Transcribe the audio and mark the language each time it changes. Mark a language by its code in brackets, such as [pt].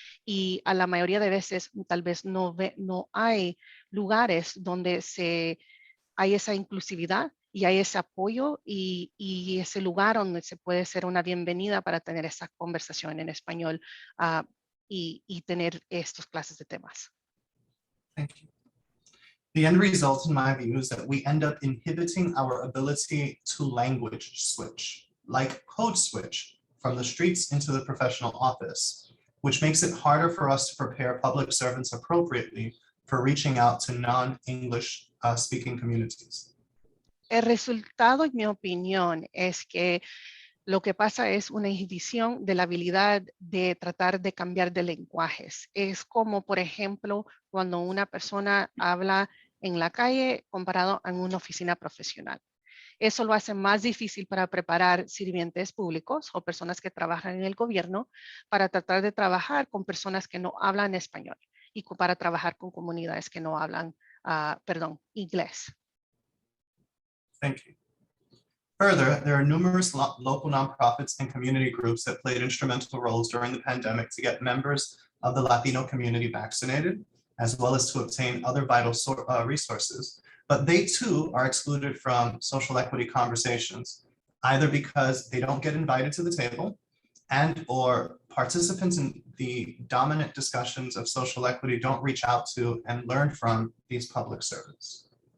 [es] Y a la mayoría de veces tal vez no hay lugares donde hay esa inclusividad y hay ese apoyo y ese lugar donde se puede ser una bienvenida para tener esa conversación en español y tener estos clases de temas. [en] Thank you. The end result, in my view, is that we end up inhibiting our ability to language switch, like code switch, from the streets into the professional office, which makes it harder for us to prepare public servants appropriately for reaching out to non-English speaking communities. [es] El resultado, en mi opinión, es que lo que pasa es una inhibición de la habilidad de tratar de cambiar de lenguajes. Es como, por ejemplo, cuando una persona habla en la calle comparado a una oficina profesional. Eso lo hace más difícil para preparar sirvientes públicos o personas que trabajan en el gobierno para tratar de trabajar con personas que no hablan español y para trabajar con comunidades que no hablan, inglés. [en] Thank you. Further, there are numerous local nonprofits and community groups that played instrumental roles during the pandemic to get members of the Latino community vaccinated, as well as to obtain other vital resources. But they too are excluded from social equity conversations, either because they don't get invited to the table and or participants in the dominant discussions of social equity don't reach out to and learn from these public servants.